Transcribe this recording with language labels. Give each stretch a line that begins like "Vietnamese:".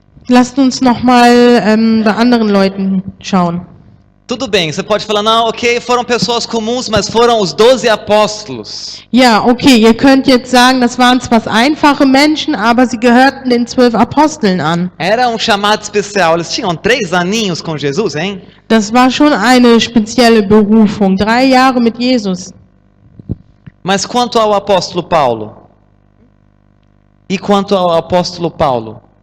German: Lasst uns nochmal bei anderen Leuten schauen.
Portuguese: Tudo bem, você pode falar, não, ok, foram pessoas comuns, mas foram os 12 apóstolos.
German: Ja, okay, ihr könnt jetzt sagen, das waren zwar einfache Menschen, aber sie gehörten den 12 Aposteln an.
Portuguese: Era um chamado especial, eles tinham 3 aninhos com Jesus, hein?
German: Das war schon eine spezielle Berufung. 3 Jahre mit Jesus.
Portuguese: Mas quanto ao apóstolo Paulo? E quanto ao apóstolo Paulo?